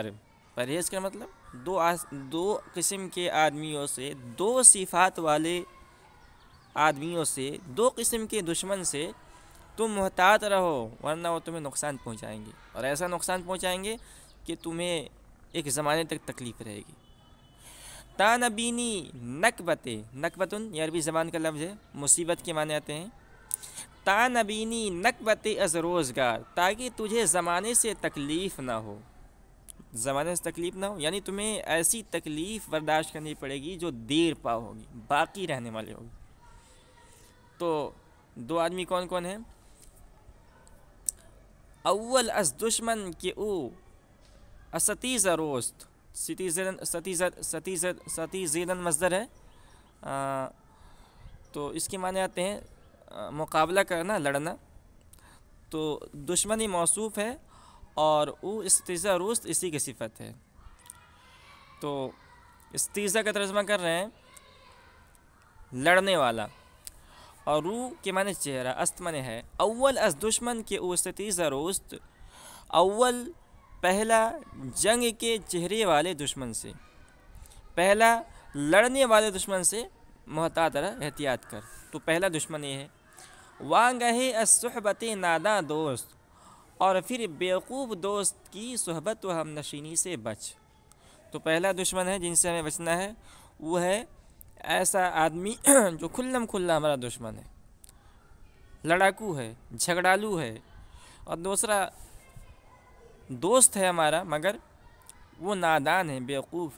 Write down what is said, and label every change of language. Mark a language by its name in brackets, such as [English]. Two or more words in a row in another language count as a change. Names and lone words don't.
[Urdu] پرہیز کا مطلب دو قسم کے آدمیوں سے، دو صفات والے آدمیوں سے، دو قسم کے دشمن سے تم محتاط رہو، ورنہ وہ تمہیں نقصان پہنچائیں گے، اور ایسا نقصان پہنچائیں گے کہ تمہیں ایک زمانے تک تکلیف رہے گی۔ [Persian] تا نبینی نکبت، [Urdu] نکبتن یہ عربی زبان کا لفظ ہے، مصیبت کے معنی آتے ہیں۔ [Persian] تا نبینی نکبت از روزگار، [Urdu] تاکہ تجھے زمانے سے تکلیف نہ ہو، زمانے سے تکلیف نہ ہو، یعنی تمہیں ایسی تکلیف برداشت کرنی پڑے گی جو دیر پا ہوگی، باقی رہنے والے ہوگی۔ تو دو آدمی کون کون ہیں؟ [Persian] اول از دشمن کہ او استیز روست، [Urdu] ستیزن مصدر ہے، تو اس کے معنی آتے ہیں مقابلہ کرنا، لڑنا۔ تو دشمنی موصوف ہے اور [Persian] او استیزا روست [Urdu] اسی کی صفت ہے۔ تو استیزا کا ترجمہ کر رہے ہیں لڑنے والا، اور رو کے معنی چہرہ، استمن ہے۔ [Persian] اول از دشمن کے او استیزا روست، [Urdu] اول پہلا جنگ کے چہرے والے دشمن سے، پہلا لڑنے والے دشمن سے محتاط رہ، احتیاط کر۔ تو پہلا دشمن یہ ہے۔ [Persian] وانگہے از صحبت ناداں دوست، [Urdu] اور پھر بیوقوف دوست کی صحبت و ہم نشینی سے بچ۔ تو پہلا دشمن ہے جن سے ہمیں بچنا ہے، وہ ہے ایسا آدمی جو کھلم کھلا ہمارا دشمن ہے، لڑاکو ہے، جھگڑالو ہے، اور دوسرا دوست ہے ہمارا مگر وہ نادان ہے، بیوقوف ہے۔